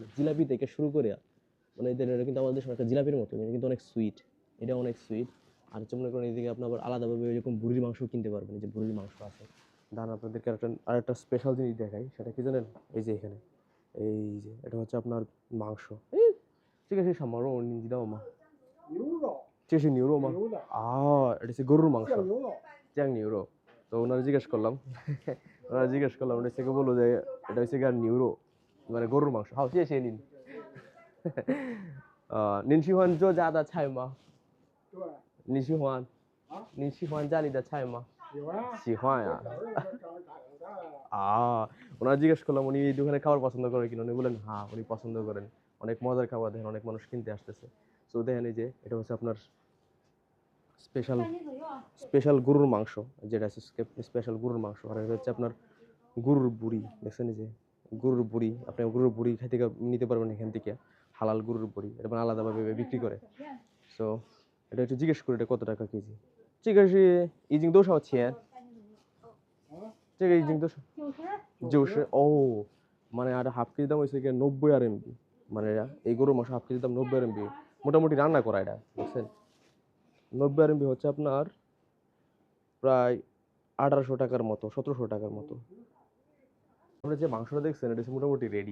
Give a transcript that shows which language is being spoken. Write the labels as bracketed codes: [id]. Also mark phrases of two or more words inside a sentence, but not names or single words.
[bn] জিলাপি থেকে শুরু করে, মানে এদের এটা কিন্তু আমাদের দেশের একটা জিলাপির মতো, এটা কিন্তু অনেক সুইট, এটা অনেক সুইট। আর হচ্ছে মনে করেন এদিকে আপনি আবার আলাদাভাবে এরকম বুড়ির মাংস কিনতে পারবেন, এই যে বুড়ির মাংস আছে। দান আপনাদেরকে আরেকটা স্পেশাল জিনিস দেখাই, সেটা কি জানেন? এই যে এখানে, এই যে এটা হচ্ছে আপনার মাংস। ঠিক আছে, সামারও নিয়ে দাও মা, [zh] 牛肉，这是牛肉吗？牛的， [bn] এটা হচ্ছে গরুর মাংস, [zh] 酱牛肉，酱牛肉. [bn] তো ওনারা জিজ্ঞেস করলাম ওনার থেকে বললো যে এটা হচ্ছে গিয়ে নিউরো, মানে গরুর মাংস। [zh] হাও [bn] চেয়ে নিন। [zh] 您喜欢做家的菜吗？对，你喜欢？啊，你喜欢家里的菜吗？喜欢，喜欢呀。这儿子长大了， [bn] ওনারা জিজ্ঞেস করলাম উনি এই দোকানে খাবার পছন্দ করে কিনা, উনি বলেন হ্যাঁ উনি পছন্দ করেন, অনেক মজার খাবার। দেখেন অনেক মানুষ কিনতে আসতেছে। তো দেখেন এই যে এটা হচ্ছে আপনার স্পেশাল স্পেশাল গরুর মাংস, যেটা আছে স্পেশাল গরুর মাংস। আর এটা হচ্ছে আপনার গরুর বুড়ি, দেখছেন এই যে গরুর বুড়ি। আপনি গরুর বুড়ি খাইতে নিতে পারবেন এখান থেকে, হালাল গরুর বুড়ি। এটা মানে আলাদাভাবে বিক্রি করে। সো এটা একটু জিজ্ঞেস করি এটা কত টাকা কেজি। [zh] 这个是已经多少钱？这个已经多少 [bn] ？90ও, মানে আর হাফ কেজি দাম হয়েছে গিয়ে 90 RMB। মানে এই গরুর মাংস হাফ কেজি দাম 90 RMB, মোটামুটি রান্না করা এটা, বুঝছেন? 90 RMB হচ্ছে আপনার প্রায় 1800 টাকার মতো, 1700 টাকার মতো। আপনারা যে মাংসটা দেখছেন এটা হচ্ছে মোটামুটি রেডি।